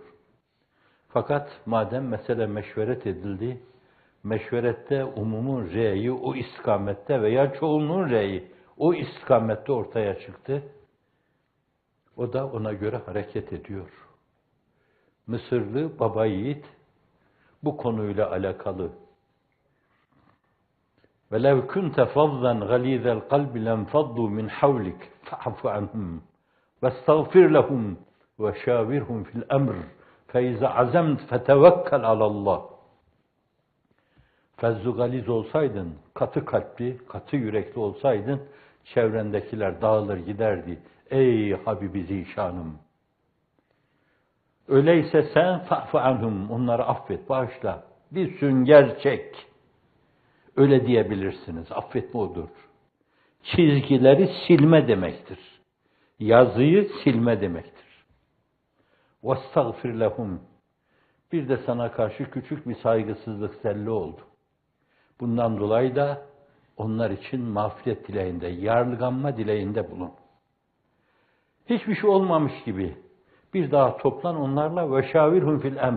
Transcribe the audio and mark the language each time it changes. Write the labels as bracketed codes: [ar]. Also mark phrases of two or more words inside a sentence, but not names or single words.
[tr] Fakat madem mesele meşveret edildi, meşverette umumun reyi o istikamette veya çoğunluğun reyi o istikamette ortaya çıktı. O da ona göre hareket ediyor. Mısırlı baba yiğit bu konuyla alakalı. [ar] وَلَوْ كُنْتَ فَضًّا غَلِيظَ الْقَلْبِ لَنْفَضُّوا مِنْ حَوْلِكَ فَاعْفُ عَنْهُمْ وَاسْتَغْفِرْ لَهُمْ وَشَاوِرْهُمْ فِي الْأَمْرِ فَاِذَا عَزَمْتَ فَتَوَكَّلْ عَلَى اللّٰهِ [tr] Fezzu galiz olsaydın, katı kalpli, katı yürekli olsaydın, çevrendekiler dağılır giderdi. Ey Habibi Zişanım! Öyleyse sen [ar] فاعف عنهم, [tr] onları affet, bağışla. Bir sünger çek. Öyle diyebilirsiniz. Affetme odur. Çizgileri silme demektir. Yazıyı silme demektir. [ar] وَاسْتَغْفِرْ لَهُمْ [tr] Bir de sana karşı küçük bir saygısızlık zelli oldu. Bundan dolayı da onlar için mağfiret dileğinde, yarlıganma dileğinde bulun. Hiçbir şey olmamış gibi, Bir daha toplan onlarla ve [ar] شاورهم في الأمر.